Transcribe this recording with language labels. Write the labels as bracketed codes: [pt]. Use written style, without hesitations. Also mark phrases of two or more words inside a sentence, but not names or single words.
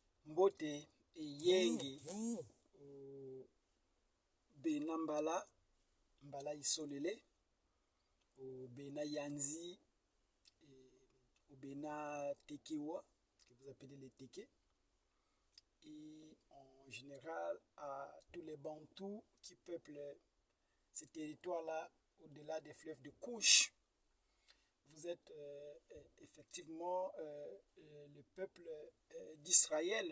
[kg] Mbote eyenge bena mbala isolele bena yanzi bena tekewa [fr] que vous appelez les teke, et en général à tous les Bantous qui peuplent ces territoires-là au-delà des fleuves de couche. Vous êtes effectivement le peuple d'Israël.